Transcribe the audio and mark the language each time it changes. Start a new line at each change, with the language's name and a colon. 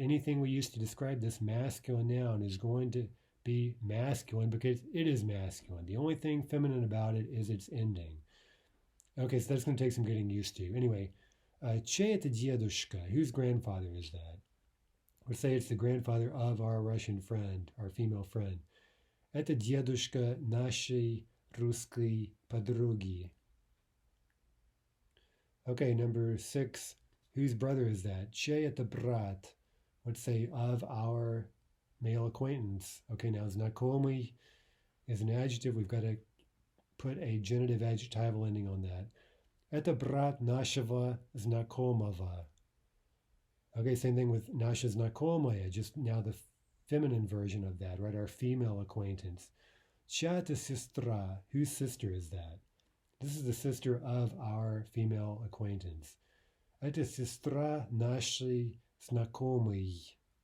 English: Anything we use to describe this masculine noun is going to be masculine because it is masculine. The only thing feminine about it is its ending. Okay, so that's going to take some getting used to. Anyway,
Russian: che это дедушка.
English: Whose grandfather is that? Let's say it's the grandfather of our Russian friend, our female friend.
Russian: Это дедушка нашей русской подруги.
English: Okay, number six, whose brother is that?
Russian: Чей это брат?
English: Let's say of our male acquaintance. Okay, now знакомый is an adjective. We've got to put a genitive adjectival ending on that.
Russian: Это брат нашего знакомого.
English: Okay, same thing with
Russian: наша знакомая,
English: just now the feminine version of that, right? Our female acquaintance.
Russian: Чья это сестра?
English: Whose sister is that? This is the sister of our female acquaintance.
Russian: Это сестра нашей знакомой.